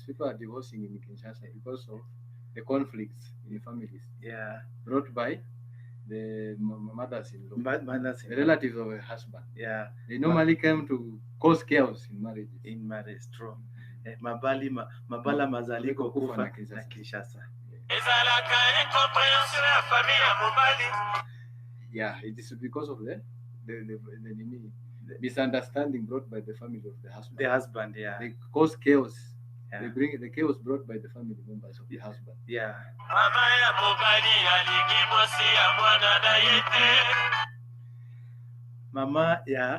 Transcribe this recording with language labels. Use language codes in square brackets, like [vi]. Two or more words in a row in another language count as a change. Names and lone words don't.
[en] People are divorcing in Kinshasa because of the conflicts in the families. Yeah. Brought by the mothers-in-law, the relatives of a husband. Yeah. They normally come to cause chaos in marriages. In marriage, true. [ln] Mabala mazaliko kufa na Kinshasa. [en] Yeah, it is because of the misunderstanding brought by the family of the husband. The husband, yeah. They cause chaos. Yeah. They bring the chaos brought by the family members of the husband. Yeah. Mama, yeah.